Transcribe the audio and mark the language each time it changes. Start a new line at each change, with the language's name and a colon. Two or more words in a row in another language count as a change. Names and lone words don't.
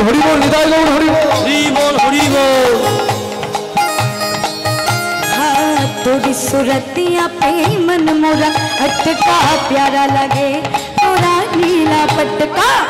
Bangla: বল নিতাই গৌর হরি বল হরি বল হরি বল।
Hindi: हाँ तोरी सुरतिया पे मन मोरा अटका प्यारा लगे तोरा नीला पटका।